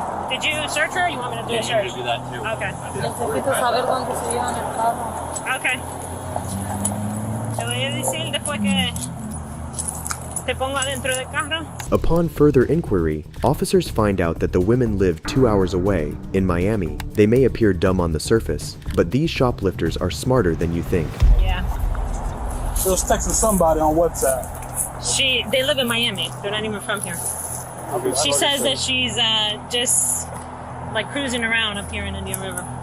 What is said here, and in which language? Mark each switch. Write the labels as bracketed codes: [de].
[en] Did you search her or you want me to do a search? Do that too. Okay. [es] Necesito saber dónde se llevan el carro. [en] Okay. [es] Te voy a decir después que te pongo adentro del carro. [en] Upon further inquiry, officers find out that the women live 2 hours away, in Miami. They may appear dumb on the surface, but these shoplifters are smarter than you think. Yeah. She was texting somebody on WhatsApp. They live in Miami. They're not even from here. She says that she's just like cruising around up here in Indian River.